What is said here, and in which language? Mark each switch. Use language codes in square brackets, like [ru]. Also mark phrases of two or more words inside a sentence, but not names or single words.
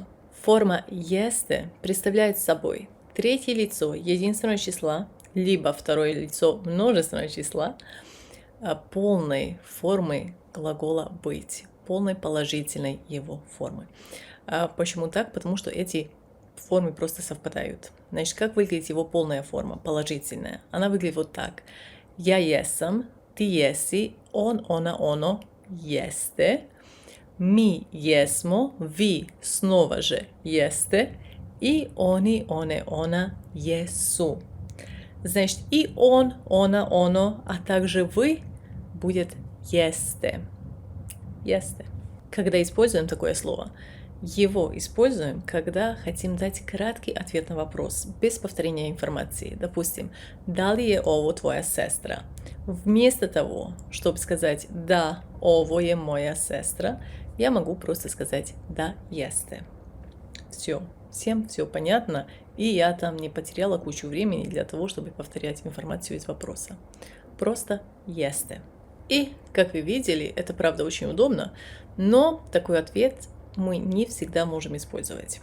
[ru] Форма «есте» представляет собой третье лицо единственного числа, либо второе лицо множественного числа, полной формы глагола «быть», полной положительной его формы. Почему так? Потому что эти формы просто совпадают. Значит, как выглядит его полная форма, положительная? Она выглядит вот так. Я jesam, ты еси, он, она, оно jeste, [sr] mi jesmo, vi [ru] снова же jeste, и они, one, она jesu. Значит, и он, она, оно, а также вы будет jeste. [sr] Jeste. [ru] Когда используем такое слово, его используем, когда хотим дать краткий ответ на вопрос, без повторения информации. [sr] Допустим, да ли je ovo tvoja sestra? [ru] Вместо того, чтобы сказать «да, [sr] ovo je moja sestra», [ru] я могу просто сказать «да, jeste». Все, всем все понятно, и я там не потеряла кучу времени для того, чтобы повторять информацию из вопроса. Просто jeste. И, как вы видели, это правда очень удобно, но такой ответ мы не всегда можем использовать.